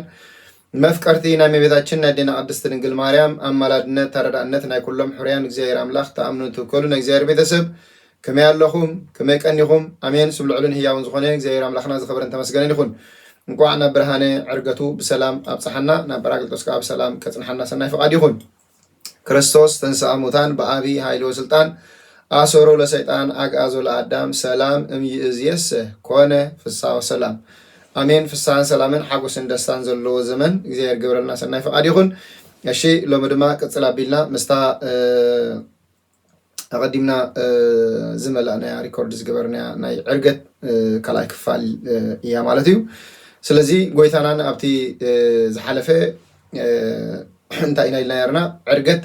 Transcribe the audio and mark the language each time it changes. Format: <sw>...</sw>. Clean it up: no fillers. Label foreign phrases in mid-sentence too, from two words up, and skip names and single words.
<ti>መፍቀርቲ ናይ እመቤታችን ናይ ዴና ቅድስት ድንግል ማርያም አማላድነት ተረዳእነት ናይ ኩሎም ሕሩያን እግዚአብሔር አምላክ ተአምኑ ትከሉ ናይ እግዚአብሔር ቤተሰብ ከመይ ኣለኹም ከመይ ቀኒኹም አሜን። ስብልዑልን ህያውን ዝኾነ እግዚአብሔር አምላክና ዝኸበረን ተመስገነን ይኹን። እንኳዕ ናብ ብርሃነ ዕርገቱ ብሰላም ኣብፅሓና ናብ ጰራቅሊጦስ ከዓ ብሰላም ከጽንሐና ሰናይ ፈቃድ ይኹን።</ti> <gez>ክርስቶስ ተንሥአ እሙታን በአብይ ኃይል ወስልጣን አሰሮ ለሰይጣን አግዓዞ ለአዳም ሰላም እምይእዜሰ ኮነ ፍስሐ ወሰላም አሜን።</gez> <ti>ፍስሐን ሰላምን ሓጎስን ደስታን ዘለዎ ዘመን እግዚአብሔር ግብረልና ሰናይ ፈቃድ ይኹን። እሺ ሎሚ ድማ ቅፅል ኣቢልና ምስታ ኣቐዲምና ዝመላእናያ ሪኮርድ ዝገበርናያ ናይ ዕርገት ካልኣይ ክፋል እያ ማለት እዩ። ስለዚ ጎይታናን ኣብቲ ዝሓለፈ እንታይ ኢና ኢልና ነርና ዕርገት</ti>